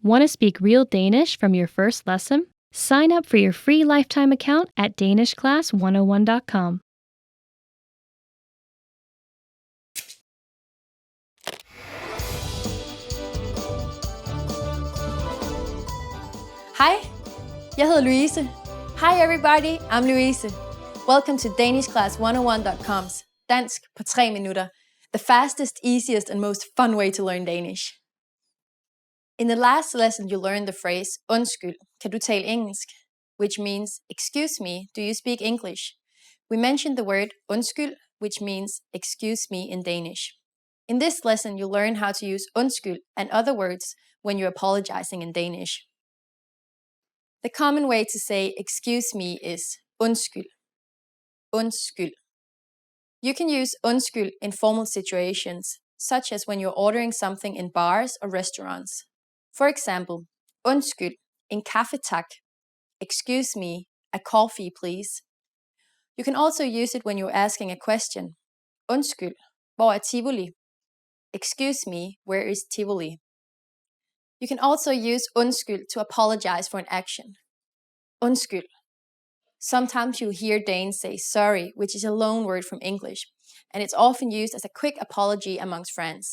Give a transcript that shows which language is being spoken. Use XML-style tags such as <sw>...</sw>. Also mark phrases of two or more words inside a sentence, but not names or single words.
<en>Want to speak real Danish from your first lesson? Sign up for your free lifetime account at danishclass101.com.</en> <da>Hej, jeg hedder Louise.</da> <en>Hi everybody, I'm Louise. Welcome to danishclass101.com's</en> <da>Dansk på 3 minutter,</da> <en>the fastest, easiest and most fun way to learn Danish. In the last lesson you learned the phrase</en> <da>undskyld, kan du tale engelsk,</da> <en>which means excuse me, do you speak English? We mentioned the word undskyld, which means excuse me in Danish. In this lesson you learn how to use undskyld and other words when you're apologizing in Danish. The common way to say excuse me is undskyld.</en> <da>Undskyld.</da> <en>You can use undskyld in formal situations, such as when you're ordering something in bars or restaurants. For example,</en> <da>undskyld, en kaffe tak.</da> <en>Excuse me, a coffee please. You can also use it when you're asking a question.</en> <da>Undskyld, hvor er Tivoli?</da> <en>Excuse me, where is Tivoli? You can also use undskyld to apologize for an action.</en> <da>Undskyld.</da> <en>Sometimes you hear Danes say sorry, which is a loan word from English, and it's often used as a quick apology amongst friends.</en>